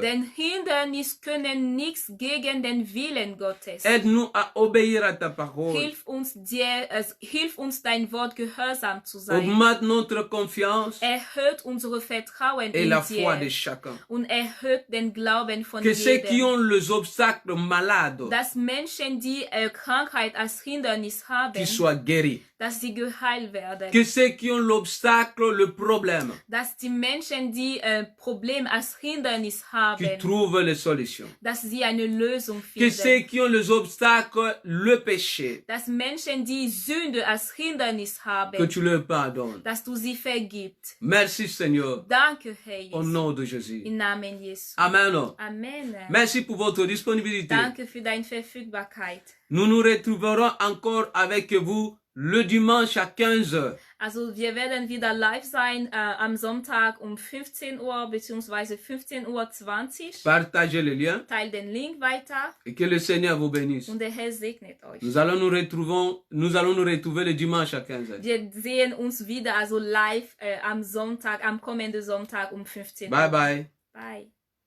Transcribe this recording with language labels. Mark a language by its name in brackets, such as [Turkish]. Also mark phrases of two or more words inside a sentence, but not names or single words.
[German] Denn Hindernisse können nichts gegen den Willen Gottes. [French] Aide-nous à obéir à ta parole. [German] Hilf uns dein Wort gehorsam zu sein. [French] Augmente notre confiance [German] Erhöht unsere Vertrauen [French] et [German] in [French] la foi de [German] dir [French] chacun. [German] und erhöht den Glauben von [French] Que ceux qui [German] jedem. [French] ont les obstacles malades, [German] Dass Menschen, die Krankheit als Hindernis haben, [French] qu'ils soient guéris. [German] dass sie geheilt werden. [French] Que ceux qui ont l'obstacle, le problème, [German] Dass die Menschen, die Problem als Hindernis haben, [French] qui trouvent les solutions. [German] dass sie eine Lösung [French] Que ceux [German] finden. [French] qui ont les obstacles, le péché, [German] Dass Menschen, die Sünde als Hindernis [French] que [German] haben, [French] tu leur pardonnes. [German] dass du sie vergibst. [French] Merci Seigneur, [German] Danke, Herr [French] au [German] Jesus. [French] nom de Jésus. [German] Im Namen Jesu. [French] Amen. [German] Amen. [French] Merci pour votre disponibilité. [German] Danke für deine Verfügbarkeit. [French] Nous nous retrouverons encore avec vous le dimanche à 15 h. [German] Also wir werden wieder live sein am Sonntag um 15 Uhr bzw. 15:20 Uhr. [French] Partagez le lien [German] Teilt den Link weiter [French] et que le Seigneur vous bénisse. [German] und der Herr segnet euch. [French] Nous allons nous retrouver le dimanche à 15 h. [German] Wir sehen uns wieder also live am kommenden Sonntag um 15 Uhr. [English] Bye bye. Bye.